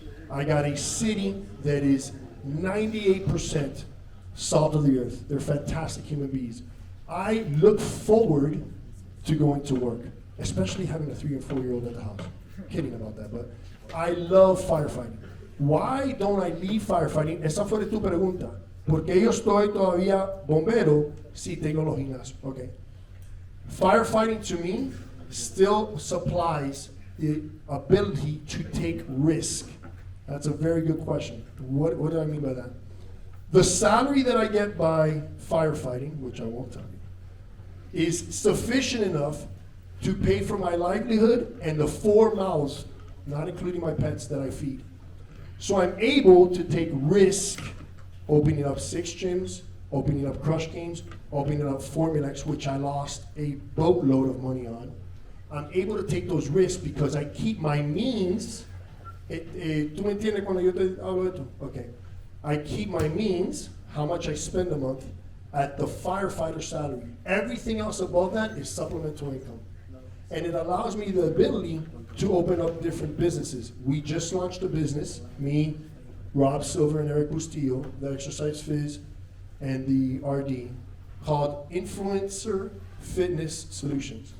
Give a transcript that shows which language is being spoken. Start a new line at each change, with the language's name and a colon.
English: I got a city that is 98% salt of the earth. They're fantastic human beings. I look forward to going to work, especially having a 3 and 4-year-old at the house. kidding about that, but I love firefighting. Why don't I leave firefighting?
Spanish: Esa fue tu pregunta. ¿Por qué yo estoy todavía bombero si tengo los gimnasios?
English: Okay. Firefighting to me still supplies the ability to take risk. That's a very good question. What do I mean by that? The salary that I get by firefighting, which I won't tell you, is sufficient enough to pay for my livelihood and the 4 mouths, not including my pets, that I feed. So I'm able to take risk opening up 6 gyms, opening up Crush Games, opening up Formulex, which I lost a boatload of money on. I'm able to take those risks because I keep my means.
Spanish: ¿Tú me entiendes cuando yo te hablo de esto?
English: Okay. I keep my means, how much I spend a month, at the firefighter salary. Everything else above that is supplemental income. And it allows me the ability to open up different businesses. We just launched a business, me, Rob Silver, and Eric Bustillo, the Exercise Fizz, and the RD, called Influencer Fitness Solutions.